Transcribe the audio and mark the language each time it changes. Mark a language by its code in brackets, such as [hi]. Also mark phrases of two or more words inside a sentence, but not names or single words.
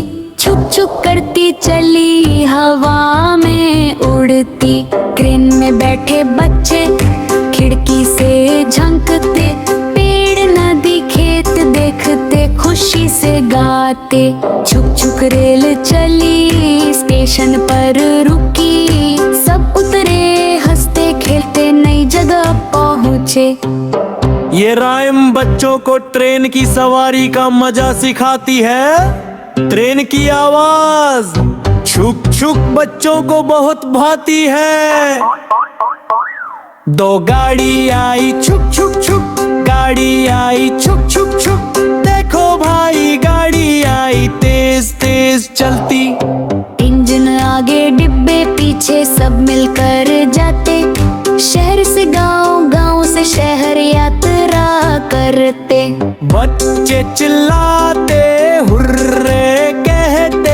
[hi] छुक छुक करती चली हवा में उड़ती क्रेन में बैठे बच्चे खिड़की से झंकते पेड़ नदी खेत देखते खुशी से गाते छुक छुक रेल चली स्टेशन पर रुकी सब उतरे हंसते खेलते नई जगह पहुँचे। ये राइम बच्चों को ट्रेन की सवारी का मजा सिखाती है। ट्रेन की आवाज छुक छुक बच्चों को बहुत भाती है। दो गाड़ी आई छुक छुक छुक गाड़ी आई छुक छुक छुक देखो भाई गाड़ी आई तेज तेज चलती इंजन आगे डिब्बे पीछे सब मिलकर जाते शहर से गांव गांव से शहर यात्रा करते बच्चे चिल्लाते हुर्रे कहते